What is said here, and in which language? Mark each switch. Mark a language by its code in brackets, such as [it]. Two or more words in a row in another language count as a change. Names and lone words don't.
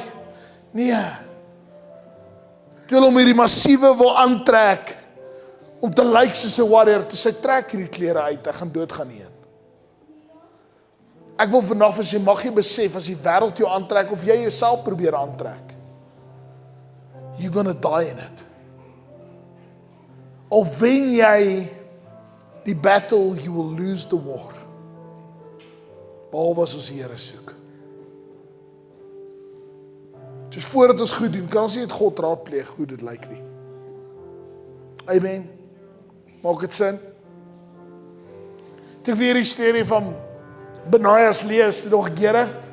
[af] Nee. Terwyl hom hierdie massiewe wil aantrek, om te lyk soos 'n warrior, toe sy trek hierdie klere uit, hy gaan doodgaan heen. Ek wil vandag vir sê, mag jy besef, as die wêreld jou aantrek, of jy jouself probeer aantrek, [en] you're gonna die in it. [af] Of wen jy die [en] battle, you will lose the war. [af] Behalwe as ons die Here soek. Dus voordat ons goed doen, kan ons nie het God raadpleeg hoe dit lyk nie. Amen. Maak dit sin? Toe ek weer die storie van Benaias lees, nog 'n kere.